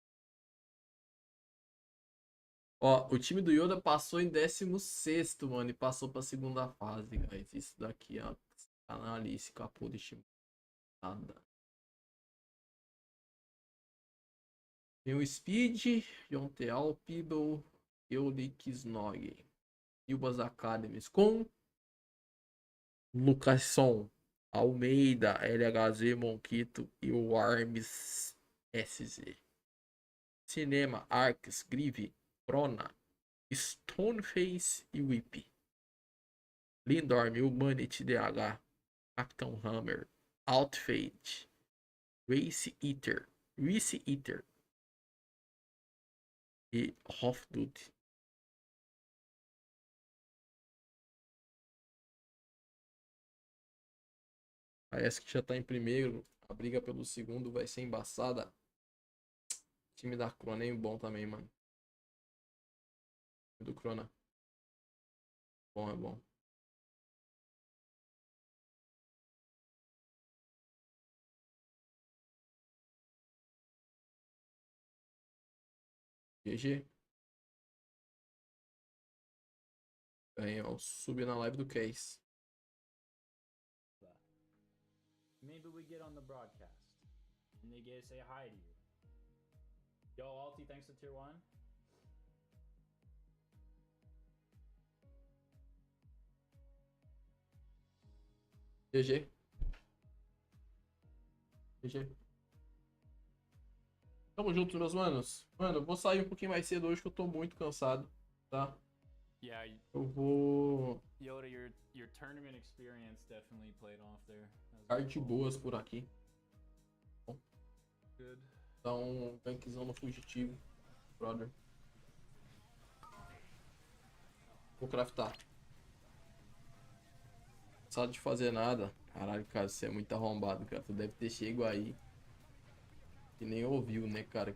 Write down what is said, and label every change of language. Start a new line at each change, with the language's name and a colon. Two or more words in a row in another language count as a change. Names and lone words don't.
Portuguese: Ó, o time do Yoda passou em 16º, mano, e passou pra segunda fase, guys. Isso daqui, ó, canalice, capô de time. Nada. Tem o Speed, Yonteal, Peeble, Eulikisnog. Ilbas Academies com Lucasson, Almeida, LHZ, Monquito e o Arms SZ. Cinema, Arcs, Grieve, Prona, Stoneface e Whip. Lindorm, Humanity DH, Capitão Hammer, Outfade, Race Eater e Hofdude. Parece que já tá em primeiro. A briga pelo segundo vai ser embaçada. O time da Crona é bom também, mano. O do Crona. Bom, é bom. GG. Ganhou. Subi na live do Case.
English: Maybe we get on the broadcast and they get to say hi to you. Yo, Alti, thanks to tier 1. GG.
Portuguese: GG. Tamo junto, meus manos. Mano, eu vou sair um pouquinho mais cedo hoje que eu tô muito cansado, tá? Yeah, Eu vou
English: Yoda, your tournament experience definitely played off there.
Portuguese: ficar de boas por aqui. Good. Dá um gankzão no fugitivo, brother. Vou craftar. Não sabe de fazer nada. Caralho, cara, você é muito arrombado, cara. Tu deve ter chego aí e nem ouviu, né, cara?